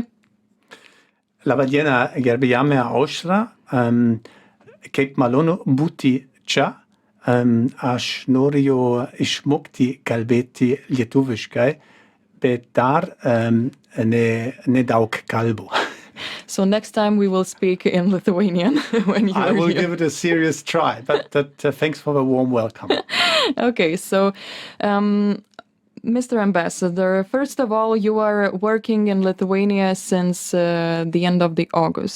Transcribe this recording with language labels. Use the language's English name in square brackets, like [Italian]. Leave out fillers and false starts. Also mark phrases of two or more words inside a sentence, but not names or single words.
[Lithuanian] Labą dieną, gerbiama Aušra. Kaip malonu būti čia. Aš noriu išmokti kalbėti lietuviškai, bet dar nedaug kalbu. [English] So next time we will speak in Lithuanian when you are I will here. give it a serious try, but thanks for the warm welcome. Okay, so Mr. Ambassador, first of all, you are working in Lithuania since the end of the August.